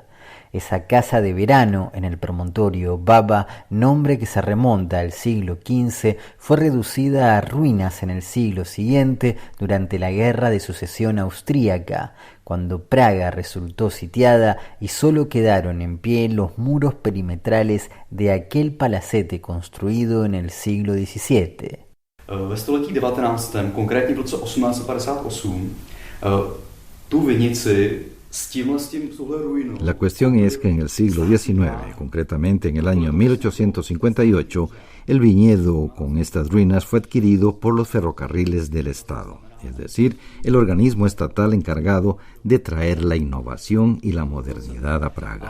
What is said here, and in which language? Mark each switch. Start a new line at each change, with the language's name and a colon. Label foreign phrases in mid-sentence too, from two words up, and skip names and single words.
Spanish: Esa casa de verano en el promontorio Baba, nombre que se remonta al siglo XV, fue reducida a ruinas en el siglo siguiente durante la Guerra de Sucesión Austríaca, cuando Praga resultó sitiada y solo quedaron en pie los muros perimetrales de aquel palacete construido en el siglo XVII.
Czech: Ve století 19., konkrétně v roce 1858, tu vinici.
Spanish: La cuestión es que en el siglo XIX, concretamente en el año 1858, el viñedo con estas ruinas fue adquirido por los ferrocarriles del Estado, es decir, el organismo estatal encargado de traer la innovación y la modernidad a Praga.